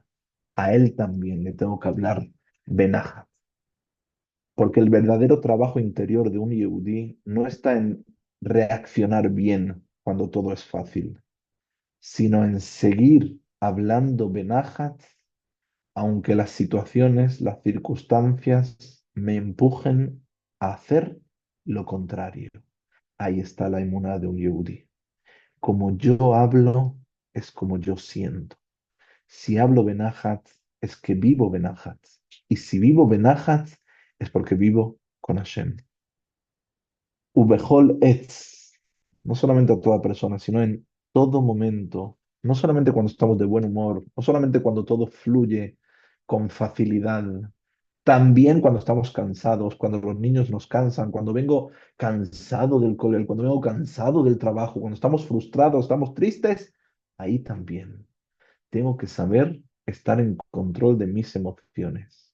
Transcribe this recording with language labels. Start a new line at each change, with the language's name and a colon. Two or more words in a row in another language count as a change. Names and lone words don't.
Spanish: A él también le tengo que hablar benaja, porque el verdadero trabajo interior de un yehudí no está en reaccionar bien cuando todo es fácil, sino en seguir hablando benajat, aunque las situaciones, las circunstancias me empujen a hacer lo contrario. Ahí está la emuná de un yehudí. Como yo hablo, es como yo siento. Si hablo benajat, es que vivo benajat. Y si vivo benajat, es porque vivo con Hashem.
Hebrew: ובכל עת,
Spanish: no solamente a toda persona, sino en todo momento, no solamente cuando estamos de buen humor, no solamente cuando todo fluye con facilidad, también cuando estamos cansados, cuando los niños nos cansan, cuando vengo cansado del colegio, cuando vengo cansado del trabajo, cuando estamos frustrados, estamos tristes, ahí también tengo que saber estar en control de mis emociones.